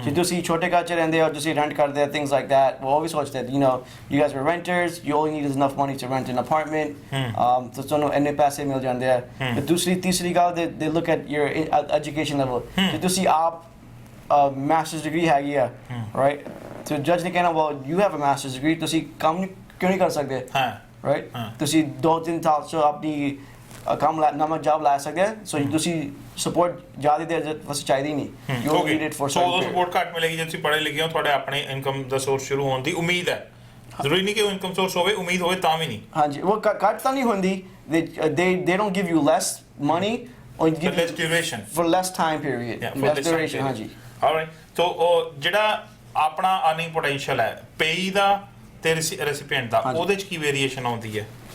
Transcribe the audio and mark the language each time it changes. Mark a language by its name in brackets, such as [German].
[Punjabi] ਜੇ ਤੁਸੀਂ ਛੋਟੇ ਘਰ 'ਚ ਰਹਿੰਦੇ ਹੋ, ਤੁਸੀਂ rent ਕਰਦੇ ਹੋ, [English] things like that, we always watch that, you guys were renters, you only need enough money to rent an apartment, so [Punjabi] ਤੁਹਾਨੂੰ ਇੰਨੇ ਪੈਸੇ ਮਿਲ ਜਾਂਦੇ ਆ। ਤੇ ਤੀਸਰੀ ਗੱਲ [English] they look at your education level. [Punjabi] ਜੇ ਤੁਸੀਂ ਆਪ master's degree ਹੈਗੀ ਆ, right, so judge ਨੇ ਕਹਿਣਾ [English] well you have a master's degree, [Punjabi] ਤੁਸੀਂ ਕੰਮ ਕਿਉਂ ਨਹੀਂ ਕਰ ਸਕਦੇ, right, ਤੁਸੀਂ 2-3 ਸਾਲ 'ਚ ਆਪਣੀ ਕੰਮ ਨਵਾਂ ਜੌਬ ਲੈ ਸਕਦੇ ਆ, ਸੋ ਤੁਸੀਂ ਸਪੋਰਟ ਜ਼ਿਆਦਾ ਦੇਰ ਵਾਸਤੇ ਚਾਹੀਦੀ ਨਹੀਂ, [English] you only need it for [Punjabi] so ਉਹ ਸਪੋਰਟ ਘੱਟ ਮਿਲੇਗੀ ਜੇ ਤੁਸੀਂ ਪੜ੍ਹੇ ਲਿਖੇ ਹੋ, ਤੁਹਾਡੇ ਆਪਣੇ ਇਨਕਮ ਦਾ ਸੋਰਸ ਸ਼ੁਰੂ ਹੋਣ ਦੀ ਉਮੀਦ ਹੈ, ਜ਼ਰੂਰੀ ਨਹੀਂ ਕਿ ਉਹ ਇਨਕਮ ਸੋਰਸ ਹੋਵੇ, ਉਮੀਦ ਹੋਵੇ ਤਾਂ ਵੀ ਨਹੀਂ। ਹਾਂਜੀ, ਉਹ ਘੱਟ ਤਾਂ ਨਹੀਂ ਹੁੰਦੀ, [English] they don't give you less money or give less duration for less time period, less duration. [Punjabi] ਹਾਂਜੀ, alright, so ਉਹ ਜਿਹੜਾ ਆਪਣਾ ਅਰਨਿੰਗ ਪੋਟੈਂਸ਼ੀਅਲ ਹੈ ਪੇਈ ਦਾ ਤੇ ਰੈਸਿਪੀਐਂਟ ਦਾ, ਉਹਦੇ 'ਚ ਕੀ ਵੇਰੀਏਸ਼ਨ ਆਉਂਦੀ ਹੈ?